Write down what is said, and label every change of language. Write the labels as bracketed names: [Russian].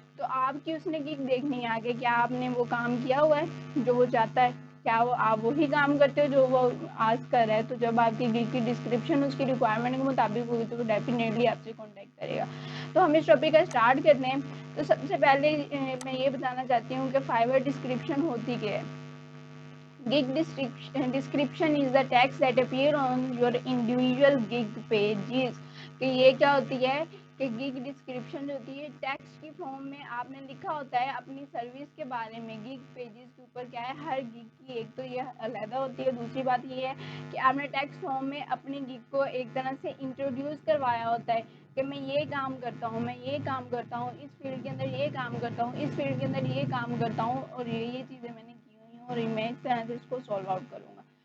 [Urdu] تو آپ کی اس نے گگ دیکھنی ہے آگے کیا آپ نے وہ کام کیا ہوا ہے جو وہ چاہتا ہے, کیا وہ آپ وہی کام کرتے ہو جو وہ آج کر رہا ہے. تو جب آپ کی گگ کی ڈسکرپشن اس کی ریکوائرمنٹ کے مطابق ہوگی تو وہ ڈیفینیٹلی آپ سے کانٹیکٹ کرے گا. تو ہم اس ٹاپک کا اسٹارٹ کرتے ہیں. تو سب سے پہلے میں یہ بتانا چاہتی ہوں کہ فائبر ڈسکرپشن ہوتی کیا ہے. [English] Gig description is the text that appear on your individual gig pages. [Urdu] کہ یہ کیا ہوتی ہے کہ گگ ڈسکرپشن جو ہوتی ہے ٹیکسٹ کی فارم میں آپ نے لکھا ہوتا ہے اپنی سروس کے بارے میں. گگ پیجز کے اوپر کیا ہے ہر گگ کی ایک تو یہ علیحدہ ہوتی ہے. دوسری بات یہ ہے کہ آپ نے ٹیکسٹ فارم میں اپنی گگ کو ایک طرح سے انٹروڈیوس کروایا ہوتا ہے کہ میں یہ کام کرتا ہوں, میں یہ کام کرتا ہوں, اس فیلڈ کے اندر یہ کام کرتا ہوں, اس فیلڈ کے اندر یہ کام کرتا ہوں اور یہ چیزیں میں نے کی ہوئی ہیں اور میں اس طرح سے اس کو سالو آؤٹ کروں گا.